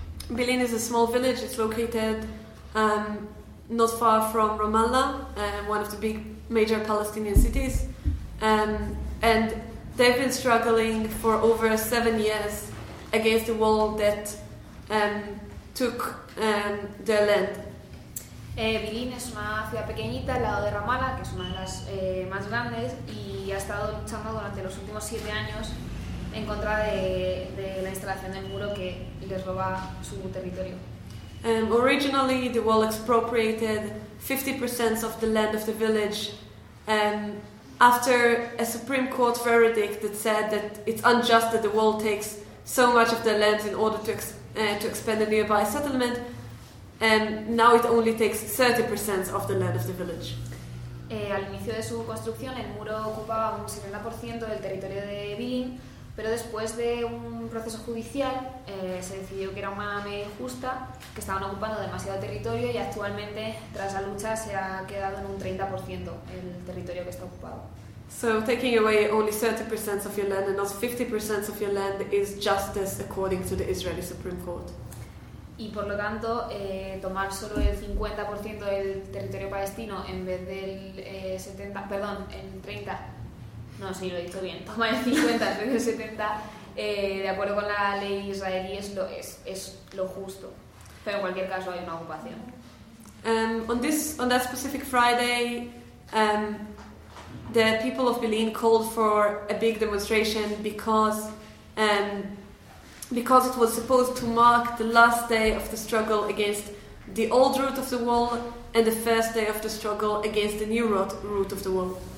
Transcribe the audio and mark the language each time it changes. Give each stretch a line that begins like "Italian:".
English: Bilin is a small village. It's located not far from Ramallah, one of the big major Palestinian cities. And they've been struggling for over 7 years against the wall that took their land.
Spanish: Bilin es una ciudad pequeñita al lado de Ramallah, que es una de las más grandes, y ha estado luchando durante los últimos 7 años en contra de la instalación del muro que les roba su territorio.
English: Originally, the wall expropriated 50% of the land of the village. After a Supreme Court verdict that said that it's unjust that the wall takes so much of the land in order to expand a nearby settlement, and now it only takes 30% of the land of the village.
Spanish: Al inicio de su construcción, el muro ocupaba un 70% del territorio de Bilin, pero después de un proceso judicial se decidió que era una medida injusta, que estaban ocupando demasiado territorio y actualmente, tras la lucha, se ha quedado en un 30% el territorio que está ocupado.
English: So taking away only 30% of your land and not 50% of your land is justice according to the Israeli Supreme Court.
Spanish: Y por lo tanto, tomar solo el 50% del territorio palestino en vez del 30%. No, sí, lo he dicho bien. Toma el 50, en vez del 70, de acuerdo con la ley israelí, es lo justo. Pero en cualquier caso, hay una ocupación.
English: On that specific Friday, the people of Bilin called for a big demonstration because it was supposed to mark the last day of the struggle against the old route of the wall and the first day of the struggle against the new route of the wall.